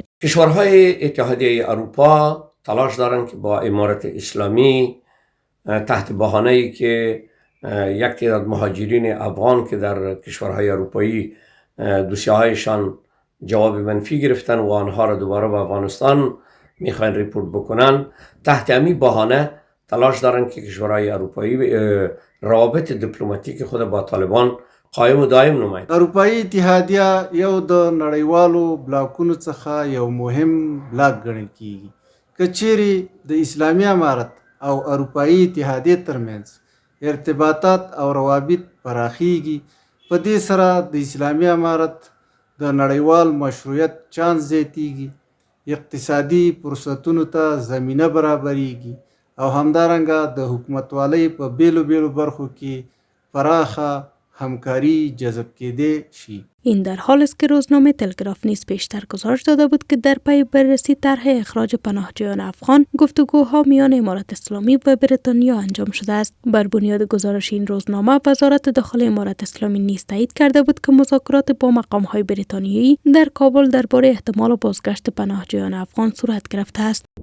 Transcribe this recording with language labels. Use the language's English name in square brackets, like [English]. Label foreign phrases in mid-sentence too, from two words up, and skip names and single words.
[Persian] کشورهای اتحادیه اروپا تلاش دارند که با امارت اسلامی تحت بهانه‌ای که یک تعداد مهاجرین افغان که در کشورهای اروپایی دوسیه‌هایشان جواب منفی گرفتن و آنها را دوباره به افغانستان میخواین ریپورت بکنن، تحت همین بهانه تلاش دارن که کشورهای اروپایی روابط دیپلماتیک خود با طالبان قایم و دائم نماید. [Pashto] اروپایی اتحادیه یو د نړیوالو بلاکونو څخه یو مهم بلاک ګڼل کیږي. که چیرې د اسلامي امارت او اروپایی اتحادیه ترمنځ ارتباطات او روابط پراخیږي، په دې سره د اسلامي امارت د نړیوال مشروعیت چانس زیاتیږي، اقتصادي فرصتونو ته زمینه برابریږي او همدارنګه د حکومتوالۍ په بیلو بیلو برخو کې پراخه همکاری جذب کېدی شي. [Persian] این در حال است که روزنامه تلگراف نیز پیشتر گزارش داده بود که در پی بررسی طرح اخراج پناهجویان افغان گفتگوها میان امارت اسلامی و بریتانیا انجام شده است. بر بنیاد گزارش این روزنامه وزارت داخله امارت اسلامی نیز تایید کرده بود که مذاکرات با مقام‌های بریتانیایی در کابل درباره احتمال بازگشت پناهجویان افغان صورت گرفته است.